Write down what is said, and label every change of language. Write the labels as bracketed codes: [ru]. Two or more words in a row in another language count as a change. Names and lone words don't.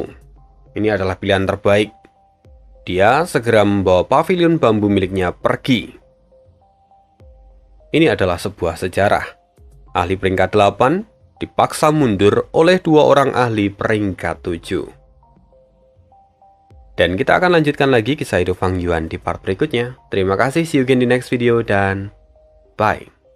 [id] Ini adalah pilihan terbaik. Dia segera membawa pavilion bambu miliknya pergi. Ini adalah sebuah sejarah. Ahli peringkat 8 dipaksa mundur oleh 2 orang ahli peringkat 7. Dan kita akan lanjutkan lagi kisah hidup Fang Yuan di part berikutnya. Terima kasih, [en] see you again di next video, dan bye.